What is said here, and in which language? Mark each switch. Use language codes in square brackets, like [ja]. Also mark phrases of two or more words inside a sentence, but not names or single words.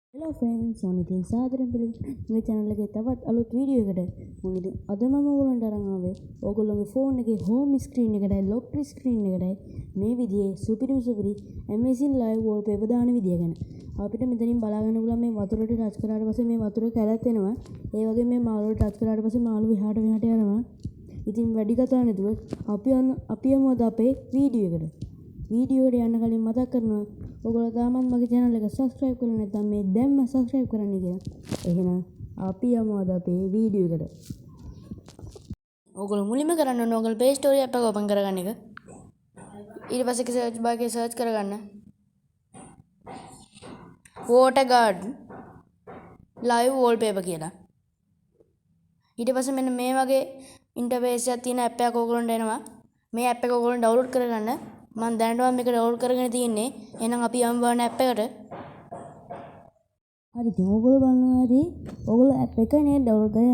[en] Hello friends, [si] ඉතින් සාදරයෙන් පිළිගන්න මේ channel එකේ තවත් අලුත් වීඩියෝ එකකට. ඉතින් අද මම ඔයගොල්ලන්ට අරන් ආවේ ඔයගොල්ලෝගේ phone එකේ home screen එකටයි lock screen එකටයි මේ විදිහේ සුපිරි [en] amazing live wallpaper [si] දාන විදිය ගැන. අපිට මෙතනින් බලා ගන්න පුළුවන් මේ වතුරට ටච් කරාට පස්සේ මේ වතුර කැලත් එනවා. ඒ වගේම මේ මාළුවට ටච් කරාට පස්සේ මාළු එහාට මෙහාට යනවා. ඉතින් වැඩි කතා නැතුව අපි යමු අද අපේ වීඩියෝ එකට. වීඩියෝ එකට යන්න කලින් මතක් කරනවා ඔයගොල්ලෝ තාමත් මගේ channel එක subscribe කරලා නැත්නම් මේ දැන්ම subscribe කරන්න කියලා. එහෙනම් අපි යමු අද අපේ වීඩියෝ එකට. ඔයගොල්ලෝ මුලින්ම කරන්න ඕනේ ඔයගොල්ලෝ Play Store app එක open කරගන්න එක. ඊට පස්සේ [en] search bar [si] එකේ search කරගන්න. Water Garden live wallpaper කියලා. ඊට පස්සේ මෙන්න මේ වගේ interface එකක් තියෙන app එකක් ඔයගොල්ලන්ට එනවා. මේ app එක ඔයගොල්ලෝ download කරගන්න. මම දැනටම මේක download කරගෙන තියෙන්නේ. එහෙනම් අපි යමු බලන්න app එකට. හරි ඉතින් ඔයගොල්ලෝ බලනවා හරි ඔයගොල්ලෝ app එක නේ download කරේ.